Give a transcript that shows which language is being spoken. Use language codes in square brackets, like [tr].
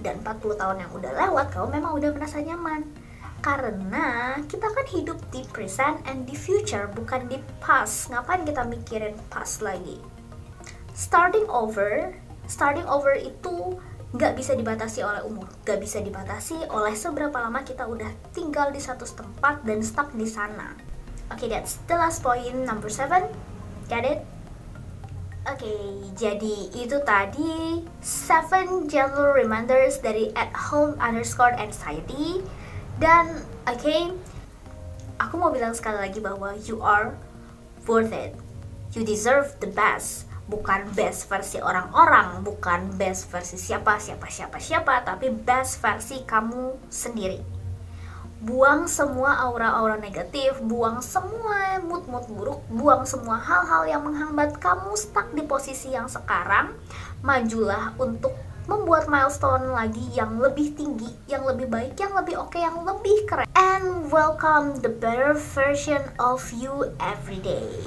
[id] Dan 40 tahun yang udah lewat, kamu memang udah merasa nyaman. Karena kita kan hidup di [en] present and [id] di future, bukan di past. Ngapain kita mikirin past lagi? [en] Starting over [id] itu gak bisa dibatasi oleh umur, gak bisa dibatasi oleh seberapa lama kita udah tinggal di satu tempat dan stuck di sana. [en] Okay, that's the last point, number 7. Get it? [id] Okay, jadi itu tadi 7 gentle reminders dari @home_anxiety. Dan okay, aku mau bilang sekali lagi bahwa [en] you are worth it. You deserve the best. [id] Bukan best versi orang-orang, bukan best versi siapa, tapi best versi kamu sendiri. Buang semua aura-aura negatif, buang semua mood-mood buruk, buang semua hal-hal yang menghambat kamu stuck di posisi yang sekarang. Majulah untuk membuat milestone lagi yang lebih tinggi, yang lebih baik, yang lebih oke, yang lebih keren. [en] And welcome the better version of you every day.